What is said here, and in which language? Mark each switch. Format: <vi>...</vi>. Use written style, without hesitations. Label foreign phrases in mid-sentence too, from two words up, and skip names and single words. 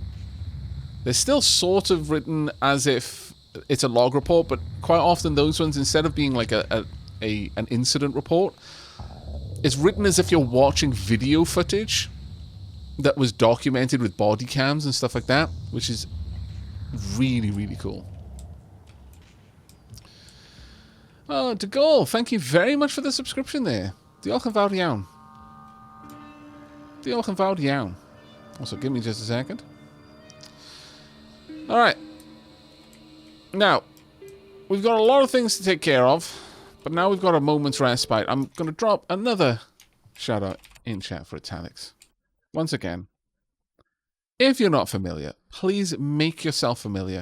<en>They're still sort of written as if it's a log report, but quite often those ones, instead of being like an incident report, it's written as if you're watching video footage that was documented with body cams and stuff like that, which is really, really cool. Oh, De Gaulle, thank you very much for the subscription there.</en> <cy>Diolch yn fawr iawn. Diolch yn fawr iawn.</cy> <en>Also, give me just a second. Alright. Now, we've got a lot of things to take care of, but now we've got a moment's respite. I'm going to drop another shout out in chat for Italics. Once again, if you're not familiar, please make yourself familiar.</en>